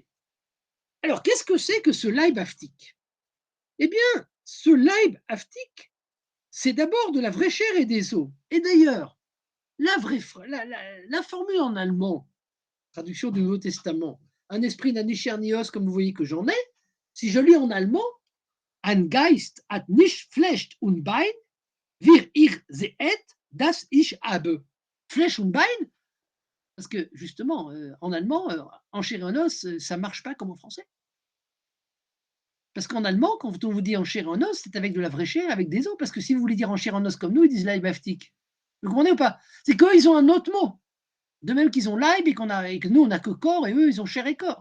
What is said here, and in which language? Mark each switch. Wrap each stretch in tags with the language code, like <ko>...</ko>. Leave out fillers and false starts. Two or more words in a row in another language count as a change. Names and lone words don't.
<fr>Alors, qu'est-ce que c'est que ce Leib haptique? Eh bien, ce Leib haptique, c'est d'abord de la vraie chair et des os. Et d'ailleurs, la formule en allemand, traduction du Nouveau Testament, un esprit n'a ni chair ni os, comme vous voyez que j'en ai, si je lis en allemand,</fr> <de>ein Geist hat nicht Fleisch und Bein, wie ihr seht, das ich habe. Fleisch und Bein,</de> <fr>parce que justement, en allemand, en chair et en os, ça ne marche pas comme en français. Parce qu'en allemand, quand on vous dit en chair et en os, c'est avec de la vraie chair, avec des os. Parce que si vous voulez dire en chair et en os comme nous, ils disent leibhaftig. Vous comprenez ou pas? C'est qu'eux, ils ont un autre mot. De même qu'ils ont leib et que nous, on n'a que corps et eux, ils ont chair et corps.</fr>